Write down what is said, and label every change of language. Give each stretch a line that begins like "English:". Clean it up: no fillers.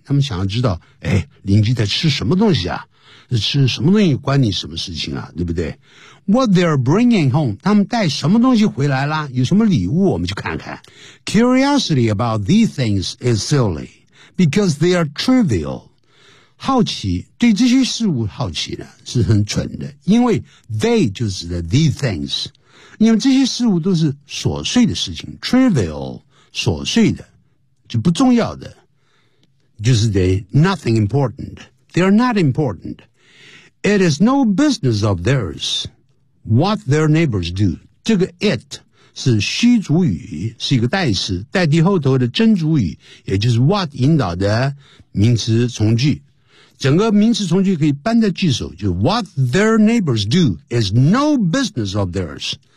Chinese: 他们想要知道，哎，邻居在吃什么东西啊？吃什么东西关你什么事情啊？对不对
English: ？What they're bringing home.
Chinese: 他们带什么东西回来啦？有什么礼物？我们去看看。
English: Curiosity about these things is silly because they are trivial.
Chinese: 好奇，对这些事物好奇呢，是很蠢的，因为 they 就指的
English: these things.
Chinese: 因为这些事物都是琐碎的事情 ，trivial， 琐碎的。就不重要的，就是
English: nothing important. They are not important. It is no business of theirs what their neighbors do.
Chinese: 这个 it 是虚主语，是一个代词，代替后头的真主语，也就是 what 引导的名词从句。整个名词从句可以搬在句首，就是
English: what their neighbors do is no business of theirs.